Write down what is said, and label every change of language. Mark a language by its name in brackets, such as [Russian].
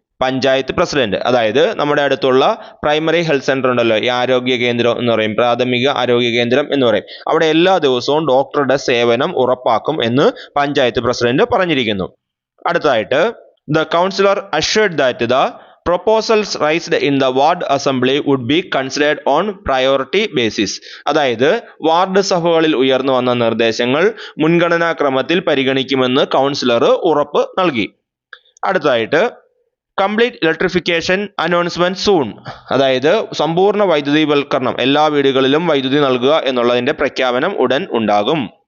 [Malayalam] Panchayat president, അതായത് നമ്മുടെ അടുത്തുള്ള പ്രൈമറി ഹെൽത്ത് സെന്റർ ഉണ്ടല്ലോ, ഈ ആരോഗ്യ കേന്ദ്രം എന്ന് പറയും, പ്രാഥമിക ആരോഗ്യ കേന്ദ്രം എന്ന് പറയും, അവിടെ എല്ലാ ദിവസവും ഡോക്ടറുടെ സേവനം ഉറപ്പാക്കും എന്ന് പഞ്ചായത്ത് പ്രസിഡന്റ് പറഞ്ഞിരിക്കുന്നു. അടുത്തതായിട്ട് [English] The councillor assured that the proposals raised in the ward assembly would be considered on priority basis. [Malayalam] അതായത് വാർഡ് സഭകളിൽ ഉയർന്നു വന്ന നിർദ്ദേശങ്ങൾ മുൻഗണനാ ക്രമത്തിൽ പരിഗണിക്കുമെന്ന് കൗൺസിലർ ഉറപ്പ് നൽകി. അടുത്തതായിട്ട് [English] complete electrification announcement soon, [Malayalam] അതായത് സമ്പൂർണ്ണ വൈദ്യുതീവൽക്കരണം, എല്ലാ വീടുകളിലും വൈദ്യുതി നൽകുക എന്നുള്ളതിന്റെ പ്രഖ്യാപനം ഉടൻ ഉണ്ടാകും.